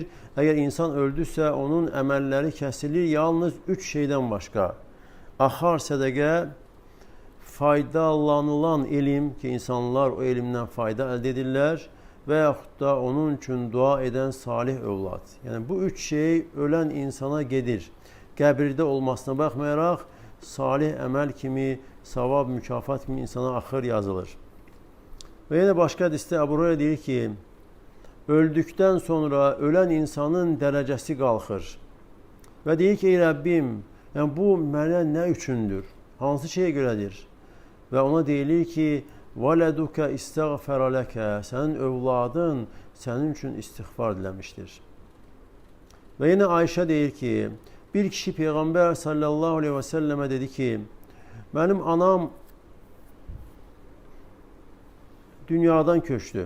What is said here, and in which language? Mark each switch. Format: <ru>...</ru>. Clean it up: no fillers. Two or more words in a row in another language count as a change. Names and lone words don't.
<tr>Eğer insan öldüyse onun emelleri kesilir yalnız 3 şeyden başka.</tr> <az>Ahar sədəqə, faydalanılan ilim ki insanlar o ilimden fayda elde edirlər ve yaxud da onun için dua eden salih övlad.</az> <tr>Yani bu 3 şey ölen insana gedir.</tr> <az>Qəbirdə olmasına baxmayaraq salih əməl kimi, savab, mükafat kimi insana axır yazılır.</az> <tr>Ve yine başka hadiste Ebu Hureyre deyir ki, öldükten sonra ölen insanın derecesi qalxır.</tr> <az>Ve deyir ki, ey Rəbbim, yani bu mənə nə üçündür? Hansı şeye göredir? Ve ona deyilir ki,</az> <ar>وَلَدُكَ اِسْتَغْفَرَ لَكَ</ar> <tr>senin övladın senin için istiğfar dilemiştir. Ve yine Ayşe deyir ki, bir kişi Peygamber sallallahu aleyhi ve selleme dedi ki, benim anam dünyadan köçtü.</tr>